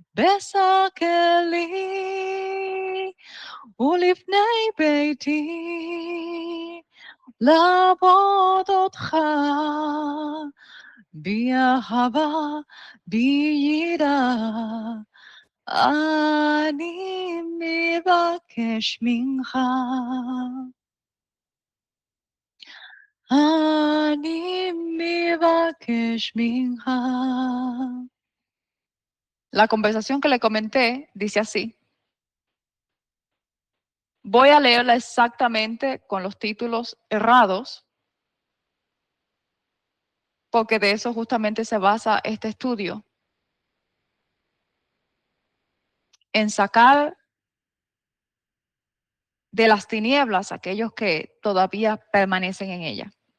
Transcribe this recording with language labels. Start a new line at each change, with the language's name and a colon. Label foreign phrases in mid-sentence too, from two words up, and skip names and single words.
Hebrew: בסקלי ולפני ביתי לעבוד אותך באהבה, ביראה. אני מבקש ממך. אני מבקש ממך.
Spanish: La conversación que le comenté dice así. Voy a leerla exactamente con los títulos errados, porque de eso justamente se basa este estudio, en sacar de las tinieblas a aquellos que todavía permanecen en ella.